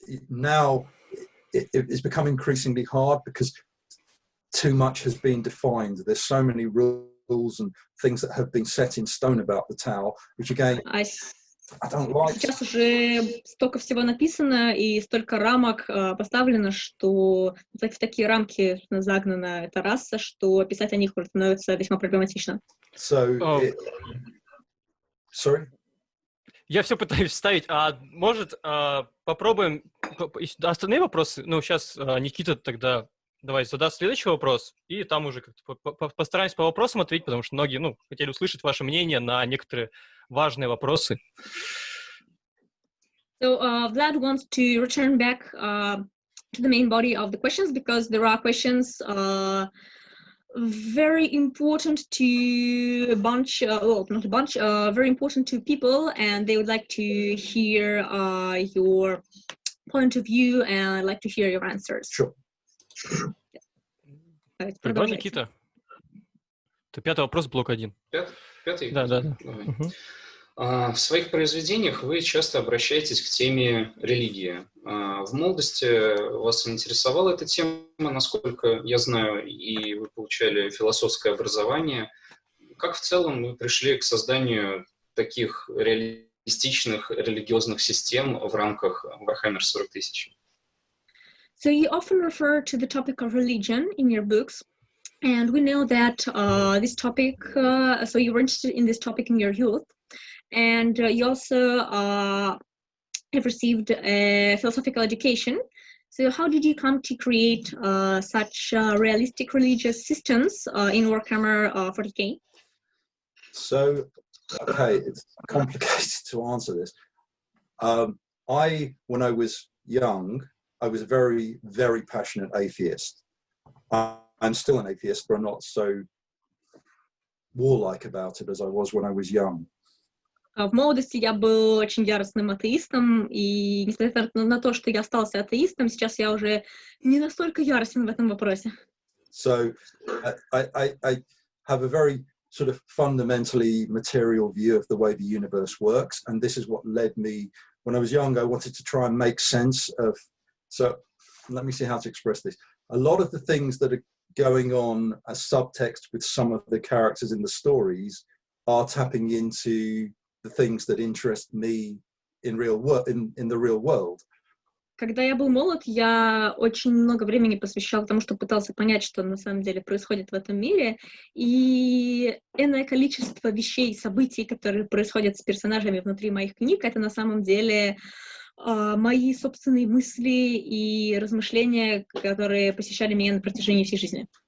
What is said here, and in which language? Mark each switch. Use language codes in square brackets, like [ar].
[en] Now it's become increasingly hard because too much has been defined. There's so many rules and things that have been set in stone about the Tao, which again, I don't like. [ru] Сейчас уже столько всего написано и столько рамок поставлено, что в такие рамки загнана эта раса, что писать о них становится весьма проблематично. [en] So, sorry? [ru] Я все пытаюсь вставить. А может, попробуем остальные вопросы? Ну, сейчас Никита тогда давай задаст следующий вопрос, и там уже постараемся по вопросам ответить, потому что многие, хотели услышать ваше мнение на некоторые важные вопросы. [en] So Vlad wants to return back to the main body of the questions because there are questions very important to a bunch, well, not a bunch, very important to people, and they would like to hear your point of view and like to hear your answers. Sure. [ru] Тогда, Никита, ты пятый вопрос, блок 1. Пятый? Да. Угу. В своих произведениях вы часто обращаетесь к теме религии. В молодости вас интересовала эта тема, насколько я знаю, и вы получали философское образование. Как в целом вы пришли к созданию таких реалистичных религиозных систем в рамках Warhammer 40 000? [en] So you often refer to the topic of religion in your books, and we know that this topic, so you were interested in this topic in your youth, and you also have received a philosophical education. So how did you come to create such realistic religious systems in Warhammer 40K? So, okay, it's complicated to answer this. When I was young, I was a very, very passionate atheist. I'm still an atheist, but I'm not so warlike about it as I was when I was young. [ru] В молодости я был очень яростным атеистом, и несмотря на то, что я остался атеистом, сейчас я уже не настолько яростен в этом вопросе. [en] So I have a very sort of fundamentally material view of the way the universe works, and this is what led me. When I was young, I wanted to try and make sense of. So let me see how to express this. A lot of the things that are going on as subtext with some of the characters in the stories are tapping into the things that interest me in the real world. [ru] Когда я был молод, я очень много времени посвящал тому, что пытался понять, что на самом деле происходит в этом мире, и энное количество вещей, событий, которые происходят с персонажами внутри моих книг, это на самом деле мои собственные мысли и размышления, которые посещали меня на протяжении всей жизни.